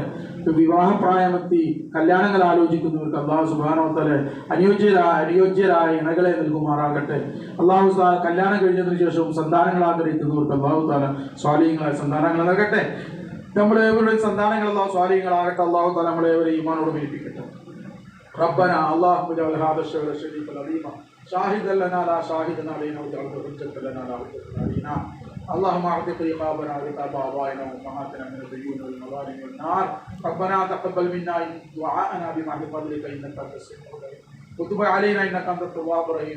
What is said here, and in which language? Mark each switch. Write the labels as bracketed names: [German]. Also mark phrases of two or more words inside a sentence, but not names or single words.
[Malayalam] വിവാഹപ്രായമെത്തി കല്യാണങ്ങൾ ആലോചിക്കുന്നവർക്ക് [Arabic] الله سبحانه وتعالى [Malayalam] അനുയോജ്യരായ ഇണകളെ നൽകുമാറാകട്ടെ. അല്ലാഹു കല്യാണം കഴിഞ്ഞതിന് ശേഷവും സന്താനങ്ങൾ ആഗ്രഹിക്കുന്നവർക്ക് [Arabic] الله تعالى [Malayalam] സ്വാലിഹീങ്ങളായ സന്താനങ്ങൾ നൽകട്ടെ. നമ്മളേവരുടെയും സന്താനങ്ങൾ അല്ലാഹു സ്വാലിഹീങ്ങളാകട്ടെ. [Arabic] الله تعالى [Malayalam] നമ്മളേവരെ ഈമാനോട് മരിപ്പിക്കട്ടെ. [Arabic] ربنا اللهم اجعل هذا الشهر الشريف العظيم شاهدا لنا لا شاهدا علينا واجعله حجة لنا لا حجة علينا. اللهم اعتق رقابنا ورقاب آبائنا وأمهاتنا من الديون والمظالم والنار. ربنا تقبل منا دعاءنا بمحض فضلك إنك أنت السميع العليم وتب علينا إنك أنت التواب الرحيم.